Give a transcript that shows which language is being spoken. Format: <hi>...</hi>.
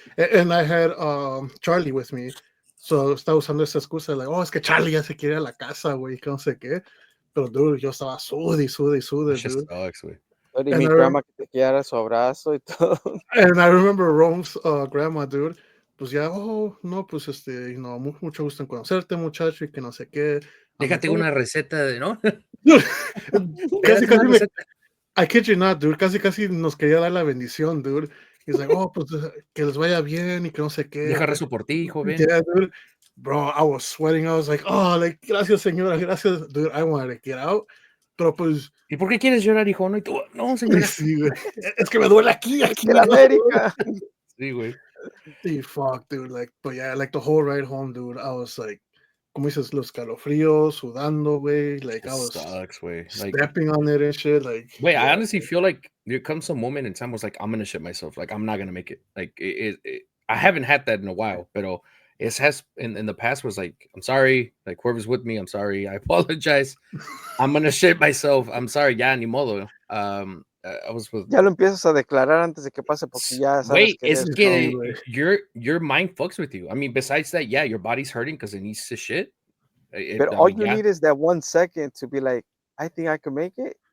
<en>And I had Charlie with me.</en> <es>So, estaba usando esa excusa, like, oh, es que Charlie ya se quiere ir a la casa, güey, que no sé qué. Pero, dude, yo estaba sude,</es> <en>That dude. shit sucks, güey.</en> <es>Y mi grandma que te quiera su abrazo y todo.</es> <en>And I remember Rome's grandma, dude.</en> <es>Pues ya, oh, no, pues you know, mucho gusto en conocerte, muchacho, y que no sé qué. Déjate una receta de, ¿no? casi I kid you not, dude, casi nos quería dar la bendición, dude. He's like, oh, pues que les vaya bien y que no sé qué. Deja rezo por ti, joven.</es> <en>Yeah, dude. Bro, I was sweating. I was like, oh, like, gracias, señora, gracias. Dude, I wanted to get out. Pero pues.</en> <es>¿Y por qué quieres llorar, hijo? No, y tú, no, señora. Sí, güey. Es que me duele aquí en América. Sí, güey.</es> <en>Sí, fuck, dude. Like, but yeah, like the whole ride home, dude, I was like, como dices, los calofríos, sudando, güey. Like, I was stepping on it and shit. Like, wait, yeah. I honestly feel like there comes a moment in time where it's like, I'm going to shit myself. Like, I'm not going to make it. Like, I haven't had that in a while, but it has in the past was like, I'm sorry. Like, whoever's with me, I'm sorry. I apologize. I'm going to shit myself. I'm sorry. Ya, ni modo. I was with.</en> <es>Ya lo empiezas a declarar antes de que pase porque ya sabes.</es> <en>Wait, es que your mind fucks with you. I mean, besides that, yeah, your body's hurting because it needs to shit. But all you need is that 1 second to be like, I think I can make it.</en>